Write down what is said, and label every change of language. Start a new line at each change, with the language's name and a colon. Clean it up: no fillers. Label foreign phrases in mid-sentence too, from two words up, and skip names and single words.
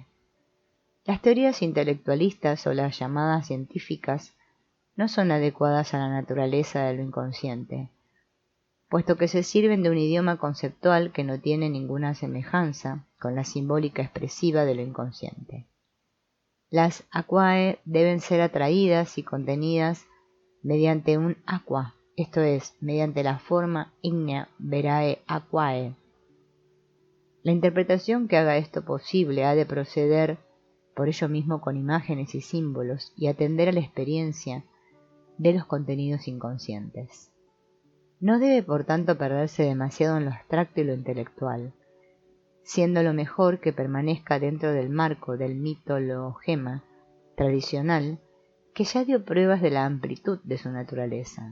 Spanish: Las teorías intelectualistas o las llamadas científicas no son adecuadas a la naturaleza de lo inconsciente, puesto que se sirven de un idioma conceptual que no tiene ninguna semejanza con la simbólica expresiva de lo inconsciente. Las aquae deben ser atraídas y contenidas mediante un aqua, esto es, mediante la forma ígnea
Latin: verae aquae.
Spanish: La interpretación que haga esto posible ha de proceder por ello mismo con imágenes y símbolos y atender a la experiencia de los contenidos inconscientes. No debe por tanto perderse demasiado en lo abstracto y lo intelectual, siendo lo mejor que permanezca dentro del marco del mitologema tradicional que ya dio pruebas de la amplitud de su naturaleza.